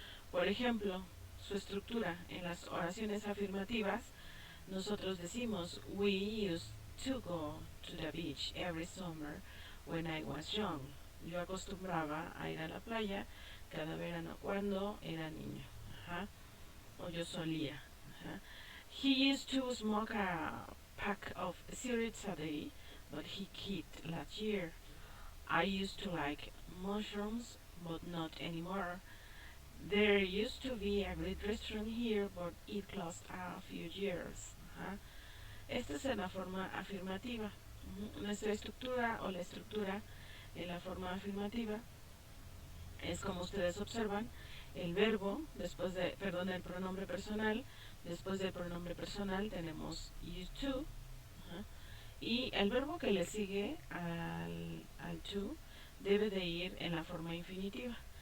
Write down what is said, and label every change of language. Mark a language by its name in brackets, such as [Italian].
[Spanish] Por ejemplo, su estructura en las oraciones afirmativas, nosotros decimos we used to go to the beach every summer when I was young. Yo acostumbraba a ir a la playa cada verano cuando era niño. Ajá. O yo solía. Ajá. [English] He used to smoke a pack of cigarettes a day, but he quit last year. I used to like mushrooms, but not anymore. There used to be a great restaurant here, but it closed a few years. [Spanish] Ajá. Esta es en la forma afirmativa. Nuestra estructura o la estructura en la forma afirmativa es como ustedes observan, el verbo, el pronombre personal, después del pronombre personal tenemos used to, ajá, y el verbo que le sigue al to debe de ir en la forma infinitiva.